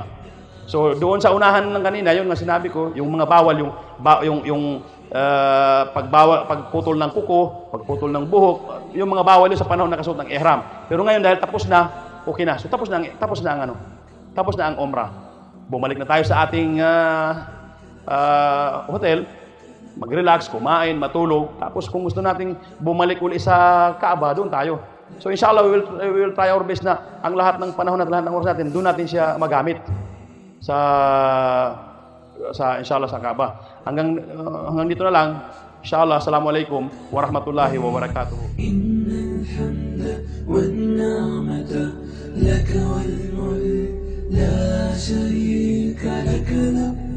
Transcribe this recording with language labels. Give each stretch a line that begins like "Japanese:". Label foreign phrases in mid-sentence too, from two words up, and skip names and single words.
Filipino: So doon sa unahan ng kanina, yun nga sinabi ko, yung mga bawal, pagputol ng kuko, pagputol ng buhok, yung mga bawal yun sa panahon na kasuot ng ihram. Pero ngayon dahil tapos na, okay na. So tapos na ang umrah. Bumalik na tayo sa ating hotel, mag-relax, kumain, matulog. Tapos kung gusto nating bumalik uli sa Kaaba, doon tayo. So inshallah,
English: we will try our best
Filipino: na ang lahat ng panahon at lahat ng oras natin, doon natin siya magamit sa inshallah sa Kaaba. Hanggang dito na lang.
Arabic: إن شاء الله، السلام عليكم ورحمة الله وبركاته. إن الحمد والنعمة لك والملك لا شريك لك.